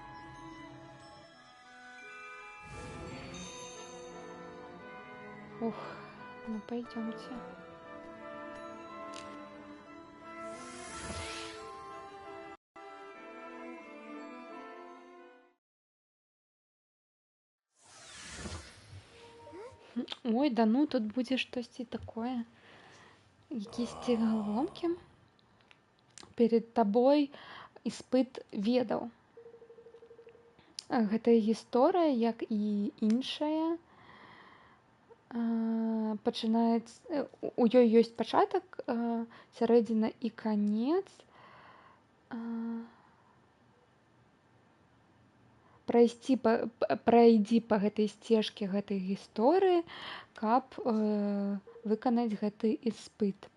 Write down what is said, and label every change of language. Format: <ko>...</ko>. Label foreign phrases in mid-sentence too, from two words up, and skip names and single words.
<ru>Ух, ну пойдёмте.</ru> <be>Ой, да ну, тут будзе штосьці такое. Якісь галомкі. Перед табой іспыт ведаў. Гэта гісторыя, як і іншая. Пачынаецца, у ёй ёсць пачатак, сярэдзіна і канец. Прайдзі па гэтай сцежкі гэтай гісторыі, каб выканаць гэты іспыт.</be>